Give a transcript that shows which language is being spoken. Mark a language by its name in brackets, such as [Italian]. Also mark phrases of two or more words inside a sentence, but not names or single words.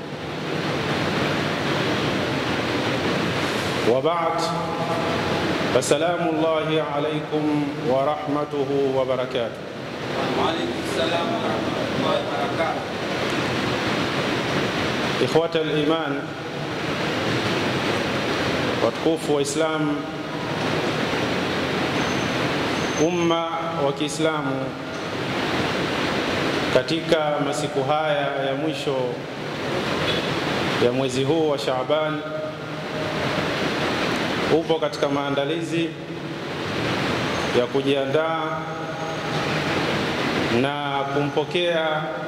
[Arabic] وبعد، فسلام الله عليكم ورحمته وبركاته. وعليكم السلام ورحمة الله وبركاته. إخوة الإيمان [Swahili] watukufu wa Islam, umma wa Kiislamu, katika masiku haya ya mwisho ya mwezi huu wa Shaaban upo katika maandalizi ya kujiandaa na kumpokea